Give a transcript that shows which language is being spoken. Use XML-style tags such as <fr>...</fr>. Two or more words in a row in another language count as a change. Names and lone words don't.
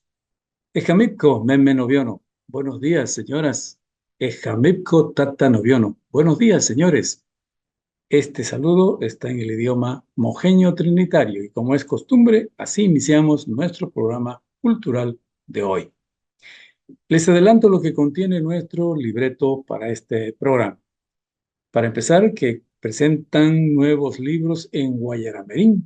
<trn>Ejamipco, memme noviono.</trn> <es>Buenos días, señoras.</es> <trn>Ejamipco tata noviono.</trn> <es>Buenos días, señores. Este saludo está en el idioma mojeño trinitario y como es costumbre, así iniciamos nuestro programa cultural de hoy. Les adelanto lo que contiene nuestro libreto para este programa. Para empezar, que presentan nuevos libros en Guayaramerín.</es>